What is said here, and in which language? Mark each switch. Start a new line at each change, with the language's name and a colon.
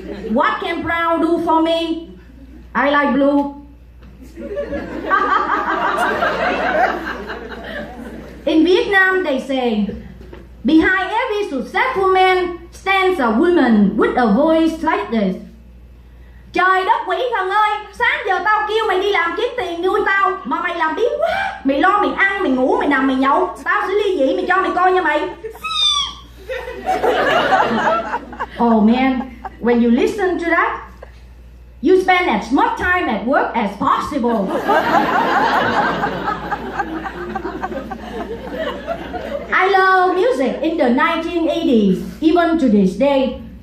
English: What can brown do for me? I like blue. In Vietnam, they say, behind every successful man stands a woman with a voice like this.
Vietnamese: Trời đất quỷ thần ơi, sáng giờ tao kêu mày đi làm kiếm tiền nuôi tao, mà mày làm biếng quá. Mày lo mày ăn, mày ngủ, mày nằm, mày nhậu. Tao sẽ ly dị mày cho mày coi nha mày.
English: Oh man, when you listen to that, you spend as much time at work as possible. I love music in the 1980s, even to this day.